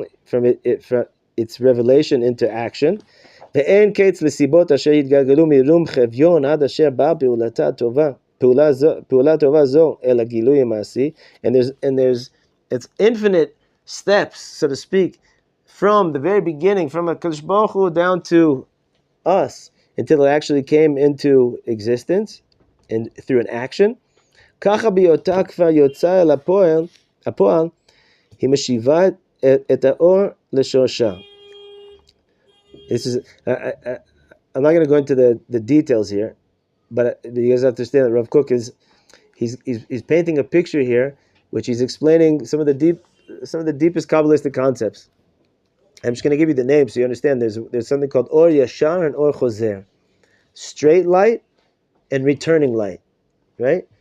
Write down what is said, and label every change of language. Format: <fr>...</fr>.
<en>From its revelation into action.</en> <he>ואין קץ לסיבות אשר התגלגלו מרום חביון עד אשר באה פעולה טובה זו אל הגילוי המעשי.</he> <en>And it's infinite steps, so to speak, from the very beginning, from HaKadosh Baruch Hu down to us, until it actually came into existence and through an action.</en> <he>ככה בהיותה כבר יוצא אל הפועל, היא משיבה את האור לשורשה.</he> <en>This is, I'm not going to go into the details here, but you guys have to understand that Rav Kook he's painting a picture here, which he's explaining some of the deepest Kabbalistic concepts. I'm just going to give you the names so you understand. There's something called Or Yashar and Or Choser, straight light and returning light, right?</en>